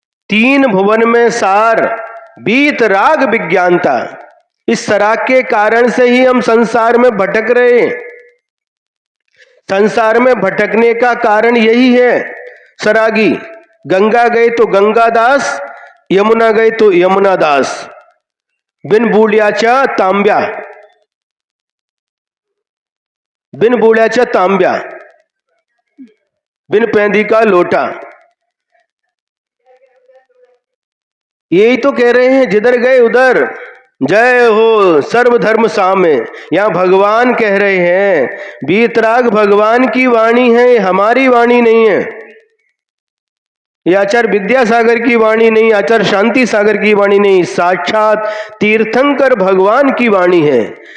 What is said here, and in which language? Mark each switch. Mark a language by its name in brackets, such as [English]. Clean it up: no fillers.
[Hindi] तीन भुवन में सार बीतराग विज्ञानता। इस सराग के कारण से ही हम संसार में भटक रहे हैं। संसार में भटकने का कारण यही है। सरागी गंगा गए तो गंगादास, यमुना गए तो यमुना दास। [Marathi] बिन बुड्याच्या तांब्या, बिन बुड्याच्या तांब्या, [Hindi] बिन पैंदी का लोटा। यही तो कह रहे हैं, जिधर गए उधर जय हो सर्वधर्म सामे। यहां भगवान कह रहे हैं, बीतराग भगवान की वाणी है, हमारी वाणी नहीं है। यह आचार्य विद्यासागर की वाणी नहीं, आचार्य शांति सागर की वाणी नहीं, साक्षात तीर्थंकर भगवान की वाणी है।